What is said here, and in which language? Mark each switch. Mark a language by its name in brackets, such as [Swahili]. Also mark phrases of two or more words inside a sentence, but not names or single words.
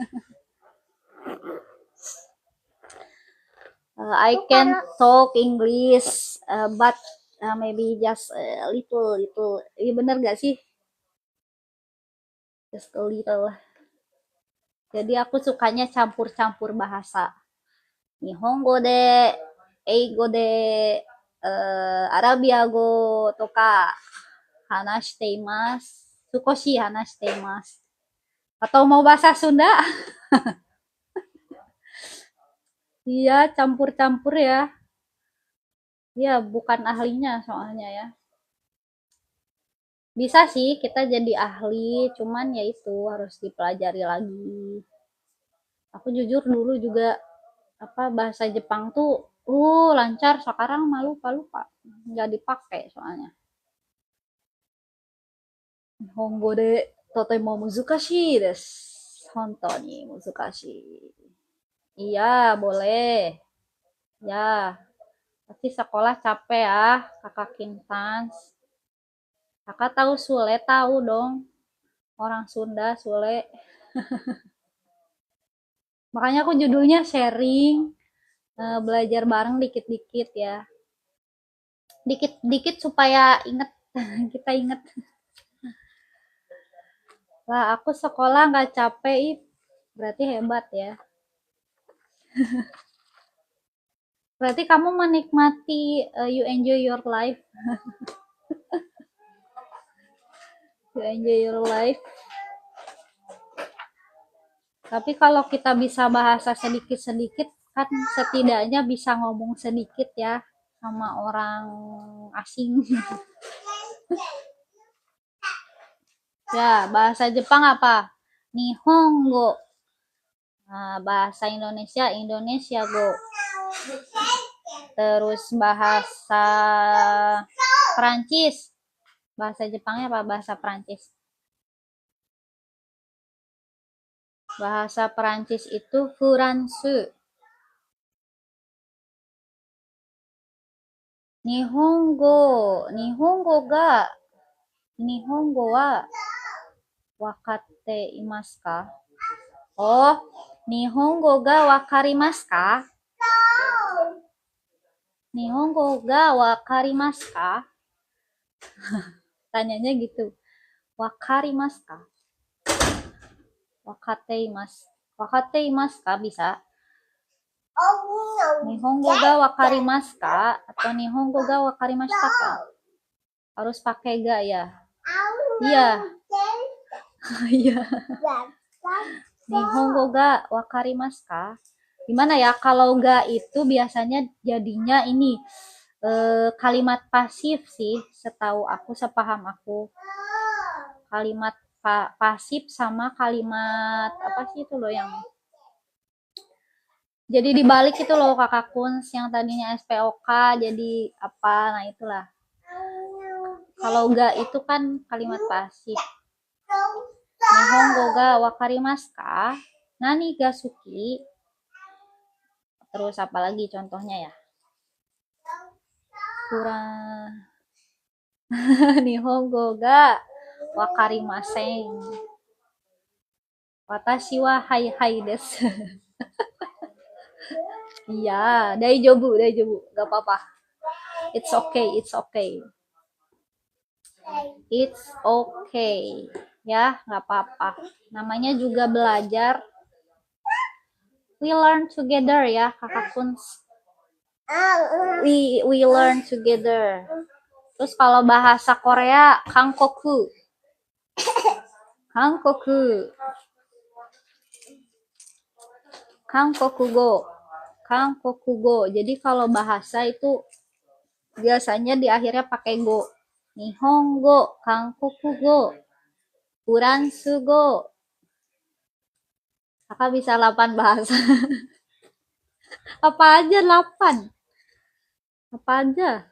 [English] I can talk English, but maybe just a little. [Indonesian] Iya bener gak sih? [English] Just a little. [Indonesian] Jadi aku sukanya campur-campur bahasa. [Japanese] 日本語で、英語で、アラビア語とか話しています. 少し話しています. [Indonesian] Atau mau bahasa Sunda? Iya, campur-campur ya. Ya, bukan ahlinya soalnya ya. Bisa sih kita jadi ahli, cuman ya itu harus dipelajari lagi. Aku jujur dulu juga bahasa Jepang tuh lancar, sekarang malu lupa nggak dipakai soalnya. [Japanese] 日本語でとても難しいです. 本当に難しい. [Indonesian] Iya, boleh. Ya, pasti sekolah capek ya, Kakak Kintans. Kakak tahu Sule, tahu dong. Orang Sunda, Sule. Makanya aku judulnya sharing, belajar bareng dikit-dikit ya. Dikit-dikit supaya inget, kita inget. Lah, aku sekolah nggak capek, berarti hebat ya. Berarti kamu menikmati, [English] you enjoy your life. You enjoy your life. [Indonesian] Tapi kalau kita bisa bahasa sedikit-sedikit, kan setidaknya bisa ngomong sedikit ya sama orang asing. Ya, bahasa Jepang apa? Nihongo. Nah, bahasa Indonesia, Indonesia go. Terus bahasa Perancis. Bahasa Jepangnya apa? Bahasa Perancis. Bahasa Perancis itu Furansu. [Japanese] 日本語が日本語は分かっていますか? Oh, 日本語が分かりますか? 日本語が分かりますか? [Indonesian] Tanyanya gitu. [Japanese] 分かりますか? 分かっていますか bisa? 日本語が分かりますか? Atau 日本語が分かりましたか? [Indonesian] Harus pakai ga ya? Iya. Iya. [Japanese] 日本語が分かりますか? [Indonesian] Gimana ya, kalau ga itu biasanya jadinya ini kalimat pasif sih, setahu aku, sepaham aku. Kalimat pasif sama kalimat apa sih itu loh yang jadi dibalik itu loh, Kakak Kuns, yang tadinya SPOK jadi apa, nah itulah. Kalau ga itu kan kalimat pasif. [Japanese] 日本語が分かりますか? 何が好き? [Indonesian] Terus apa lagi contohnya ya? Kurang. [Japanese] 日本語が分かりません. 私ははいはいです. [Indonesian] Iya, daijoubu. Gak apa-apa. [English] It's okay. It's okay. [Indonesian] Ya, gak apa-apa. Namanya juga belajar. [English] We learn together ya, Kakak Kuns. We learn together. [Indonesian] Terus kalau bahasa Korea, Hangkoku. Hangkoku. Hangkokugo. Hangkokugo. Jadi kalau bahasa itu biasanya di akhirnya pakai go. Nihongo, Hangkokugo, Furansugo. Kakak bisa 8 bahasa. Apa aja 8? Apa aja?